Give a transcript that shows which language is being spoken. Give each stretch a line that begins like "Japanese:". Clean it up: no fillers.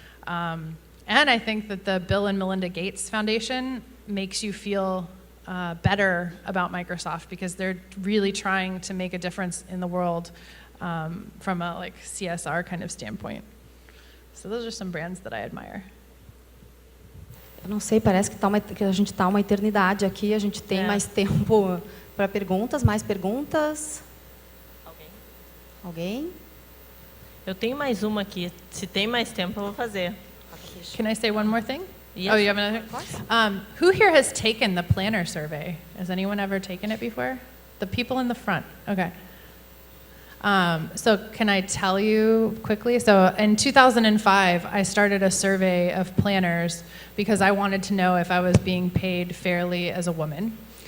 English: And I think that the Bill and Melinda Gates Foundation makes you feel better about Microsoft, because they're really trying to make a difference in the world from a like CSR kind of standpoint. So those are some brands that I admire.
Portuguese: Eu não sei, parece que a gente está uma eternidade aqui. A gente tem mais tempo para perguntas. Mais perguntas? Alguém? Eu tenho mais uma aqui. Se tem mais tempo, eu vou fazer.
English: Can I say one more thing? Yes. Oh, you have another? Who here has taken the planner survey? Has anyone ever taken it before? The people in the front. Okay. So can I tell you quickly? So in 2005, I started a survey of planners because I wanted to know if I was being paid fairly as a woman.